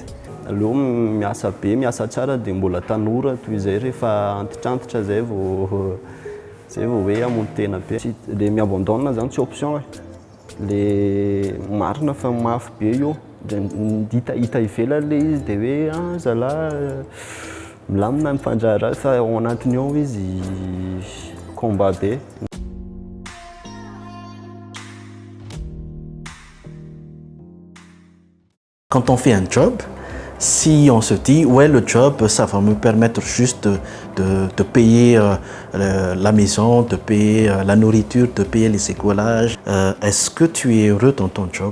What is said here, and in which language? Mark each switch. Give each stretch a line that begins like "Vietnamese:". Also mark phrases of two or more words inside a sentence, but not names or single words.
Malagasy: Aleo miasa be, miasa tsara de mbola tanora toy izay rehefa antitrantitra zay vao hoe hamono tena be. Le mi-abandonne zany tsy option. Le marina fa mafy be io hita ivela le izy de hoe zalahy milamina mifandrara fa ao anatiny ao izy combat be.
French: Quand on fait un job, si on se dit ouais le job ça va me permettre juste de payer la maison, de payer la nourriture, de payer les écolages, est-ce que tu es heureux dans ton job?